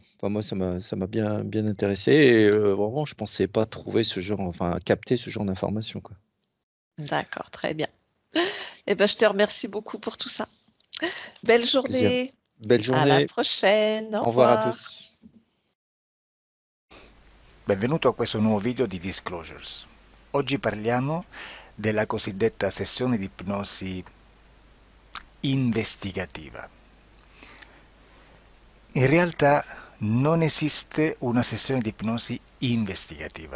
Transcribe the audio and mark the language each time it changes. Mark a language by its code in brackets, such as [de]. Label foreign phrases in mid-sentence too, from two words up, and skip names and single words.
[fr] Enfin moi ça m'a bien intéressé et vraiment je pensais pas trouver ce genre capter ce genre d'informations, quoi. D'accord, très bien. Eh ben, je te remercie beaucoup pour tout ça. Belle Plaisir. journée. Belle À la journée. prochaine. Au Au revoir à revoir. tous. [it] Benvenuto a questo nuovo video di Disclosures. Oggi parliamo della cosiddetta sessione di ipnosi investigativa. In realtà non esiste una sessione di ipnosi investigativa.